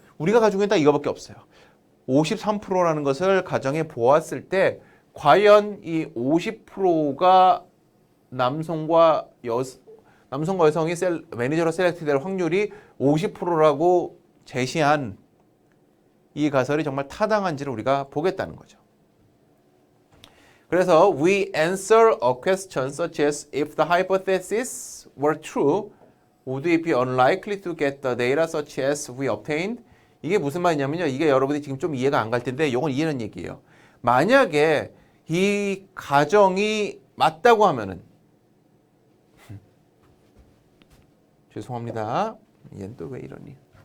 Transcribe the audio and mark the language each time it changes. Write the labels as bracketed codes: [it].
[ko] 우리가 가지고 있는 건 딱 이거밖에 없어요. 53%라는 것을 가정해 보았을 때 과연 이 50%가 남성과 여성이 매니저로 셀렉트될 확률이 50%라고 제시한 이 가설이 정말 타당한지를 우리가 보겠다는 거죠. 그래서 [en] we answer a question such as if the hypothesis were true, would it be unlikely to get the data such as we obtained? [ko] 이게 무슨 말이냐면요. 이게 여러분이 지금 좀 이해가 안 갈 텐데 이건 이해는 얘기예요. 만약에 이 가정이 맞다고 하면은 죄송합니다. 얘는 또 왜 이러니?